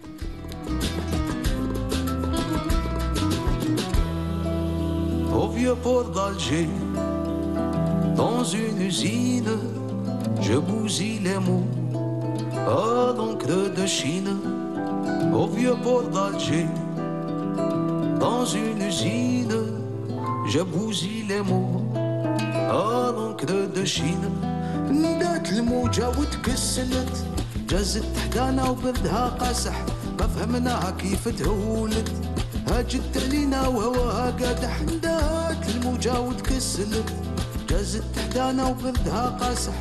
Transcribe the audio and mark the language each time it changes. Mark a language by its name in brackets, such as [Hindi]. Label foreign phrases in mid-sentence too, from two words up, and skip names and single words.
[French] Au vieux port d'Alger, dans une usine, je bousille les mots à l'encre de Chine. Au vieux port d'Alger, dans une usine, je bousille les mots à l'encre de Chine. [Arabic] ندات الموجة وتكسلت جازت تحتانا وبردها قاسح ما فهمناها كيف تهولت هاجت علينا وهواها قادح. ندات الموجة وتكسلت جازت تحتانا وبردها قاسح